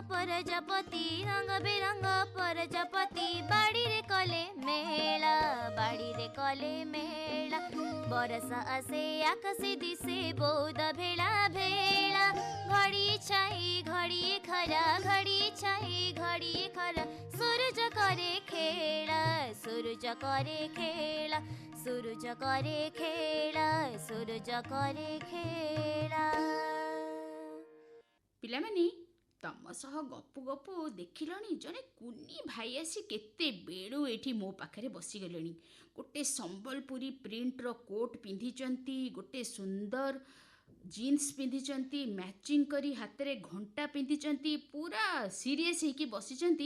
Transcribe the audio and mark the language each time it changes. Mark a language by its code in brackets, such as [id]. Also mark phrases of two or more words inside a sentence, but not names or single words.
[spv] ପ୍ରଜାପତି ବାଡ଼ି ରେ କଲେ ମେଳା ବରଷା ଆସେ ଆକାଶେ ଦିସେ ବହୁତ ଭେଡ଼ା ଭେଡ଼ା ଘଡ଼ି ଛାଇ ଘଡ଼ି ଖରା ସୂରଜ କରେ ଖେଳା [or] ପିଲାମାନେ, ତମ ସହ ଗପୁ ଦେଖିଲଣି ଜଣେ କୁନି ଭାଇ ଆସି କେତେ ବେଳୁ ଏଠି ମୋ ପାଖରେ ବସିଗଲେଣି। ଗୋଟେ ସମ୍ବଲପୁରୀ ପ୍ରିଣ୍ଟର କୋଟ୍ ପିନ୍ଧିଛନ୍ତି, ଗୋଟେ ସୁନ୍ଦର ଜିନ୍ସ ପିନ୍ଧିଛନ୍ତି, ମ୍ୟାଚିଂ କରି ହାତରେ ଘଣ୍ଟା ପିନ୍ଧିଛନ୍ତି, ପୁରା ସିରିୟସ୍ ହେଇକି ବସିଛନ୍ତି।